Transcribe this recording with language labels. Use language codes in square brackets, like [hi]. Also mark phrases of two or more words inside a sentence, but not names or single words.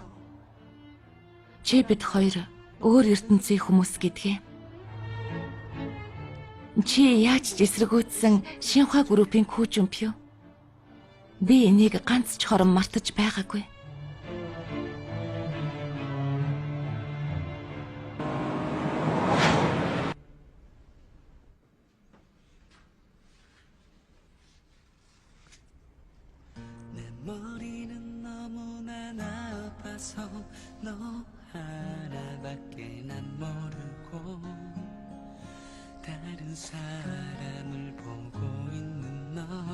[mn] Чи бид хоёр өөр ертөнцийн хүмүүс гэдгээ. Чи яаж ч эсэргүүцсэн Шинхua группийн Күүжүнпё. Би энийг ганц ч хорон мартаж байгаагүй. [ko] 머리는 너무나 나빠서 너 하나밖에 난 모르고 다른 사람을 보고 있는 너